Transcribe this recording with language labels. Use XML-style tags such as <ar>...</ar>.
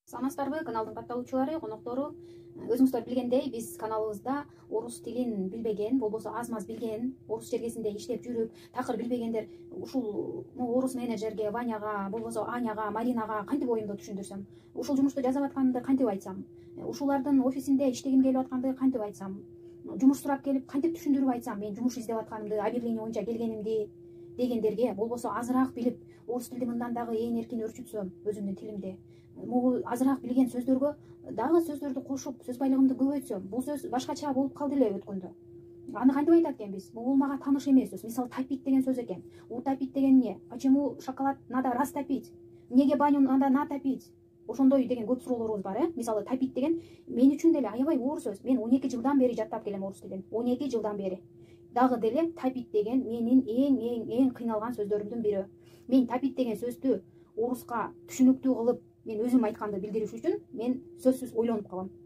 <ky>Саламатсыздарбы, каналдын катталуучулары, коноктору. Өзүңүздөр билгендей, биз каналыбызда орус тилин билбеген, болбосо аз-маз билген, орус чергесинде иштеп жүрүп, такыр билбегендер ушул орус менеджерге, Ваняга, болбосо Аняга, Маринага кантип оюмду түшүндүрсөм, ушул жумушту жасап атканымды кантип айтсам, ушулардын офисинде иштегим келип атканды кантип айтсам, жумуш сурап келип кантип түшүндүрүп айтсам, мен жумуш издеп атканымды, объявление боюнча келгенимди дегендерге, болбосо азыраак билип, орус тилди мындан дагы ээн эркин өрчүтсөм өзүмдүн тилимди, могу азыраак билген сөздөргө дагы сөздөрдү кошуп, сөз байлыгымды көбөйтсөм, бул сөз башкача болуп калды эле өткөндө. Аны кантип айтат экенбиз? Бул мага тааныш эмес сөз. Мисалы, топить деген сөз экен. Утопить деген эмне?</ky> <ru>Почему шоколад надо растопить?</ru> <ky>Неге</ky> <ru>баню надо натопить?</ru> <ky>Ошондой деген көп суроолорубуз бар, Мисалы, топить деген мен үчүн деле аябай оор сөз. Мен 12 жылдан бери жаттап келем орус тилин. 12 жылдан бери. Дагы деле топить деген менин эң кыйналган сөздөрүмдүн бири. Мен топить деген сөздү оруска түшүнүктүү кылып, мен өзүм айтканды билдириш үчүн мен сөзсүз ойлонуп калам.</ky>